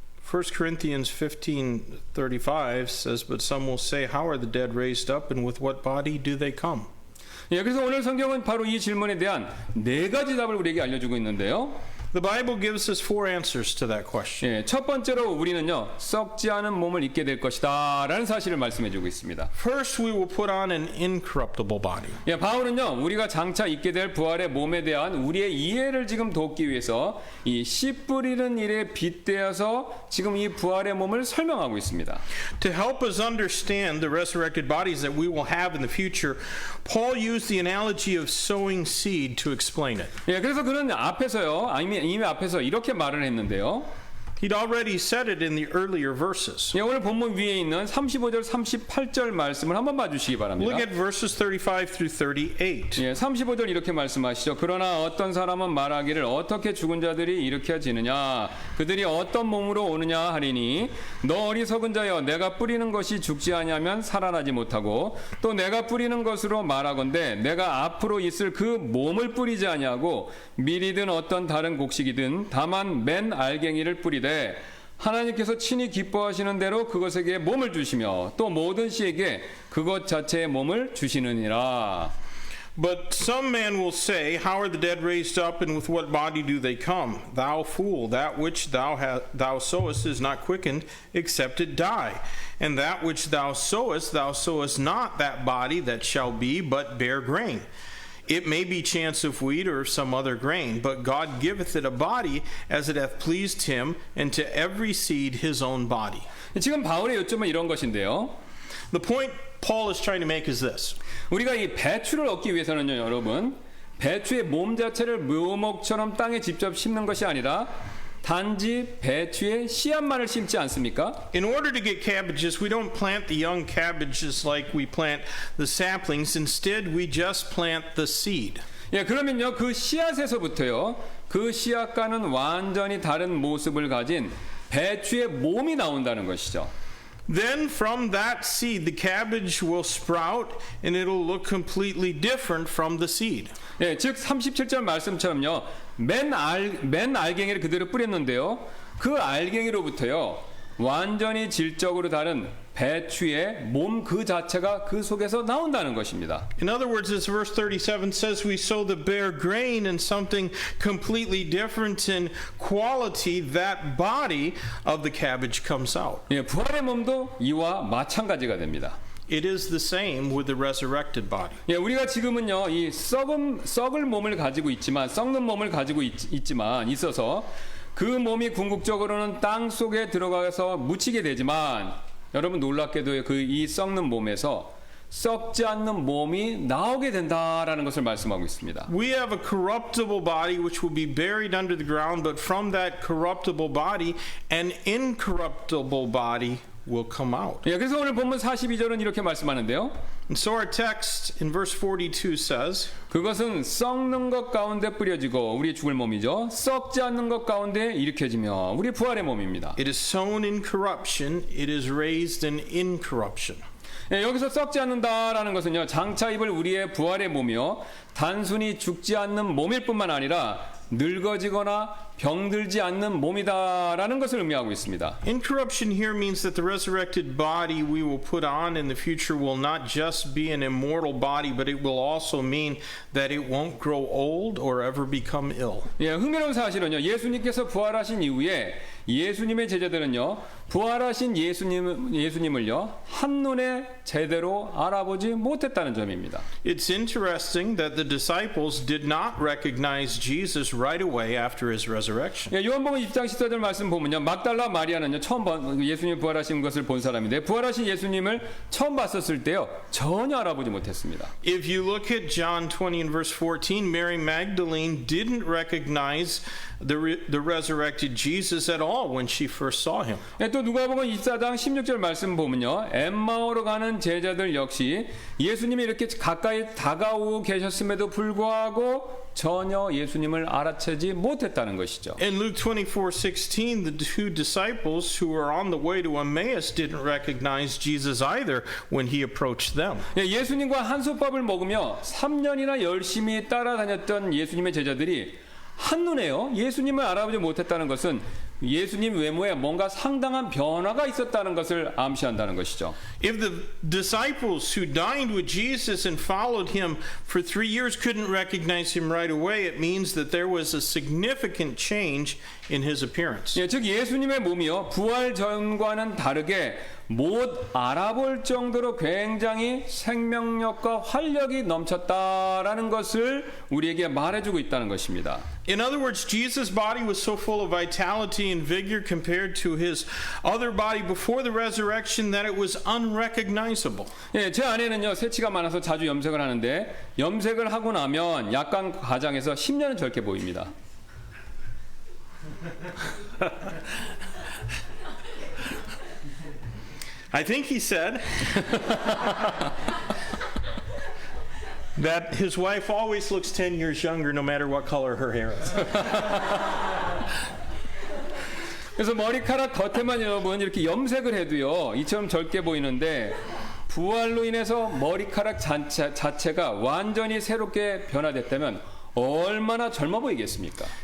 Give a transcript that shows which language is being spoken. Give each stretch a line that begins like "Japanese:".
English: 1 Corinthians 15:35 says, but some will say, how are the dead raised up and with what body do they come?
Korean: 예, 그래서 오늘 성경은 바로 이 질문에 대한 4가지 답을 우리에게 알려주고 있는데요.
English: The Bible gives us 4 answers to that question.
Korean: 예, 첫 번째로 우리는요, 썩지 않은 몸을 입게 될 것이다 라는 사실을 말씀해주고 있습니다.
English: First, we will put on an incorruptible body.
Korean: 예, 바울은요, 우리가 장차 입게 될 부활의 몸에 대한 우리의 이해를 지금 돕기 위해서 이 씨 뿌리는 일에 빗대어서 지금 이 부활의 몸을 설명하고 있습니다.
English: To help us understand the resurrected bodies that we will have in the future, Paul used the analogy of sowing seed to explain it.
Korean: 예, 그래서 그는 앞에서요, 이미 앞에서 이렇게 말을 했는데요.
English: He'd already said it in the earlier verses.
Korean: 예, 오늘 본문 위에 있는 35절, 38절 말씀을 한번 봐주시기 바랍니다.
English: Look at verses 35 through 38.
Korean: 예, 35절 이렇게 말씀하시죠. 그러나 어떤 사람은 말하기를 어떻게 죽은 자들이 일으켜지느냐 그들이 어떤 몸으로 오느냐 하리니 너 어리석은 자여 내가 뿌리는 것이 죽지 아니하면 살아나지 못하고 또 내가 뿌리는 것으로 말하건대 내가 앞으로 있을 그 몸을 뿌리지 아니하고 밀이든 어떤 다른 곡식이든 다만 맨 알갱이를 뿌리되 하나님께서 친히 기뻐하시는 대로 그것에게 몸을 주시며 또 모든 씨에게 그것 자체의 몸을 주시느니라.
English: But some man will say, How are the dead raised up, and with what body do they come? Thou fool, that which thou sowest is not quickened, except it die. And that which thou sowest not that body that shall be, but bear grain. It may be chance of wheat or of some other grain, but God giveth it a body as it hath pleased him, and to every seed his own body.
Korean: 지금 바울의 요점은 이런 것인데요.
English: The point Paul is trying to make is this.
Korean: 우리가 이 배추를 얻기 위해서는요, 여러분, 배추의 몸 자체를 묘목처럼 땅에 직접 심는 것이 아니라 단지 배추의 씨앗만을 심지 않습니까?
English: In order to get cabbages, we don't plant the young cabbages like we plant the saplings. Instead, we just plant the seed.
Korean: 예, 그러면요, 그 씨앗에서부터요, 그 씨앗과는 완전히 다른 모습을 가진 배추의 몸이 나온다는 것이죠.
English: Then from that seed, the cabbage will sprout and it'll look completely different from the seed.
Korean: 예, 즉 37절 말씀처럼요. 맨 알갱이를 그대로 뿌렸는데요. 그 알갱이로부터요. 완전히 질적으로 다른 배추의 몸 그 자체가 그 속에서 나온다는 것입니다.
English: In other words, as verse 37 says, we sow the bare grain and something completely different in quality, that body of the cabbage comes out.
Korean: 예, 부활의 몸도 이와 마찬가지가 됩니다.
English: It is the same with the resurrected body.
Korean: 예, 우리가 지금은요, 이 썩을 몸을 가지고 있지만, 썩는 몸을 가지고 있어서 그 몸이 궁극적으로는 땅 속에 들어가서 묻히게 되지만, 여러분 놀랍게도 이 썩는 몸에서 썩지 않는 몸이 나오게 된다라는 것을 말씀하고 있습니다.
English: We have a corruptible body which will be buried under the ground, but from that corruptible body, an incorruptible body will come out.
Korean: 예, 그래서 오늘 본문 42절은 이렇게 말씀하는데요.
English: And so our text in verse 42 says,
Korean: 그것은 썩는 것 가운데 뿌려지고 우리 죽을 몸이죠. 썩지 않는 것 가운데 일으켜지며 우리 부활의 몸입니다.
English: It is sown in corruption, it is raised in incorruption.
Korean: 예, 여기서 썩지 않는다라는 것은요. 장차 입을 우리의 부활의 몸이요. 단순히 죽지 않는 몸일 뿐만 아니라 늙어지거나 병들지 않는 몸이다라는 것을 의미하고 있습니다.
English: Incorruption here means that the resurrected body we will put on in the future will not just be an immortal body, but it will also mean that it won't grow old or ever become ill.
Korean: 예, 흥미로운 사실은요. 예수님께서 부활하신 이후에 예수님의 제자들은요. 부활하신 예수님을요. 한눈에 제대로 알아보지 못했다는 점입니다.
English: It's interesting that the disciples did not recognize Jesus right away after his resurrection.
Korean: 예, 요한복음 2장 14절 말씀 보면요. 막달라 마리아는요. 처음 예수님 부활하신 것을 본 사람인데 부활하신 예수님을 처음 봤었을 때요. 전혀 알아보지 못했습니다.
English: If you look at John 20 and verse 14, Mary Magdalene didn't recognize the resurrected Jesus at all when she first saw him.
Korean: 예, 또 누가복음 24장 16절 말씀 보면요. 엠마오로 가는 제자들 역시 예수님이 이렇게 가까이 다가오고 계셨음에도 불구하고 전혀 예수님을 알아채지 못했다는 것이죠.
English: In Luke 24:16, the two disciples who were on the way to Emmaus didn't recognize Jesus either when he approached them.
Korean: 예, 예수님과 한솥밥을 먹으며 3년이나 열심히 따라다녔던 예수님의 제자들이 한눈에요. 예수님을 알아보지 못했다는 것은 예수님 외모에 뭔가 상당한 변화가 있었다는 것을 암시한다는 것이죠.
English: If the disciples who dined with Jesus and followed him for 3 years couldn't recognize him right away, it means that there was a significant change in his appearance.
Korean: 예, 즉 예수님의 몸이요. 부활 전과는 다르게 못 알아볼 정도로 굉장히 생명력과 활력이 넘쳤다라는 것을 우리에게 말해주고 있다는 것입니다.
English: In other words, Jesus' body was so full of vitality and vigor compared to his other body before the resurrection that it was unrecognizable.
Korean: 예, 제 아내는요 새치가 많아서 자주 염색을 하는데 염색을 하고 나면 약간 과장해서 10년은 젊게 보입니다.
English: I think he said that his wife always looks 10 years younger no matter what color her hair is.
Korean: 그래서 머리카락 겉에만 여러분 이렇게 염색을 해도요 이처럼 젊게 보이는데 부활로 인해서 머리카락 자체가 완전히 새롭게 변화됐다면 얼마나 젊어 보이겠습니까?